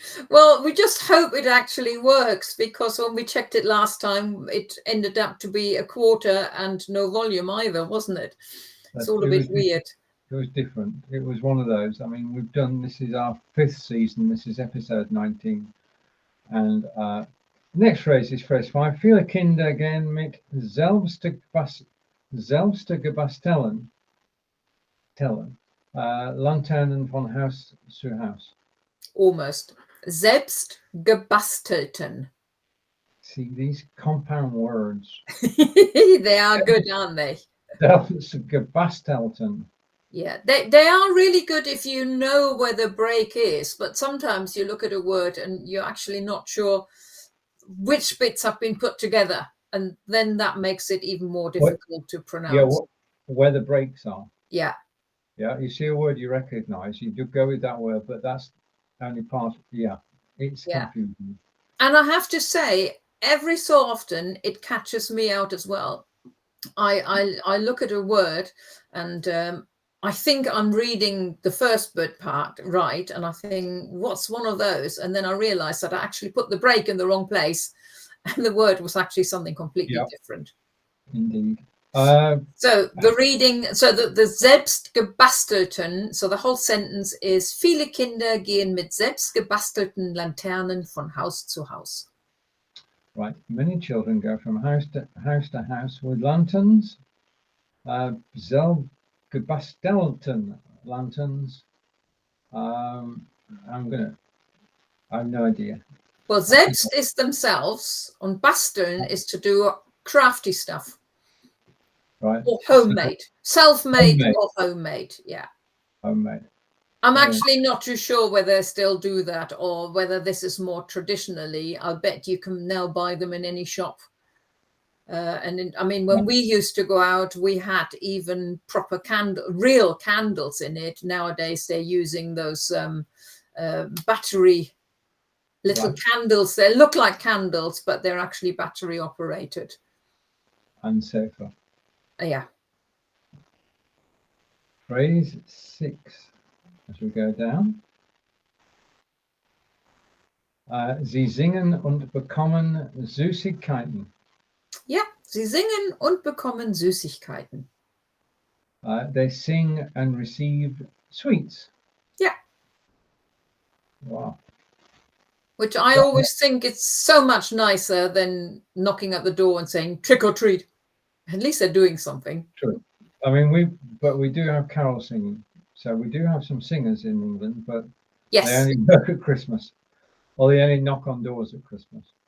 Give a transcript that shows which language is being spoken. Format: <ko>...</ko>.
<en>Well, we just hope it actually works, because when we checked it last time, it ended up to be a quarter and no volume either, wasn't it? It's all a bit weird. It was different. It was one of those. I mean, this is our 5th season. This is episode 19. And next phrase is phrase 5.</en> <de>Viele Kinder gehen mit selbstgebastelten Laternen von Haus zu Haus.</de> <en>Almost. Selbstgebastelten. See, these compound words. They are good, aren't they?</en> <de>Selbstgebastelten.</de> <en>Yeah, they are really good if you know where the break is, but sometimes you look at a word and you're actually not sure which bits have been put together, and then that makes it even more difficult to pronounce. Yeah, where the breaks are. Yeah. Yeah, you see a word you recognize, you do go with that word, but that's only part. Yeah, it's confusing. And I have to say, every so often it catches me out as well. I look at a word and I think I'm reading the first bit part right, and I think, what's one of those? And then I realize that I actually put the break in the wrong place, and the word was actually something completely different. Indeed. So the reading, so the selbstgebastelten, so the whole sentence is:</en> <de>Viele Kinder gehen mit selbstgebastelten Laternen von Haus zu Haus.</de> <en>Right. Many children go from house to house with lanterns. Selbstgebastelten lanterns. I have no idea. Well, selbst is themselves, and basteln is to do crafty stuff. Right. Or homemade. Self-made or homemade. Yeah. Homemade. I'm actually not too sure whether they still do that or whether this is more traditionally. I'll bet you can now buy them in any shop. I mean, when we used to go out, we had even proper real candles in it. Nowadays, they're using those battery little candles. They look like candles, but they're actually battery operated. And safer. Yeah. Phrase 6. As we go down.</en> <de>Sie singen und bekommen Süßigkeiten. Ja, sie singen und bekommen Süßigkeiten.</de> <en>They sing and receive sweets. Yeah. Wow. Which I always think it's so much nicer than knocking at the door and saying trick or treat. At least they're doing something. True. I mean, we do have carol singing. So we do have some singers in England, but they only work at Christmas, or they only knock on doors at Christmas.</en>